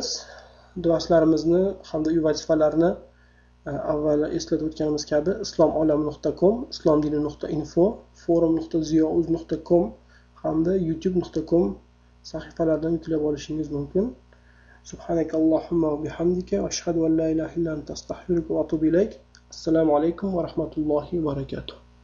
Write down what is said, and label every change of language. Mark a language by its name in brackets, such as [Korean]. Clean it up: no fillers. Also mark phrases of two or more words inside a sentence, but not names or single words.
[Uzbek] Darslarimizni hamda uy vazifalarini avval eslatib o'tganimiz kabi islomolam.com, islomdini.info, forum.ziyouz.com hamda youtube.com sahifalardan yuklab olishingiz mumkin. [Arabic] سبحانك اللهم وبحمدك أشهد أن لا إله إلا أنت أستغفرك وأتوب إليك. السلام عليكم ورحمة الله وبركاته.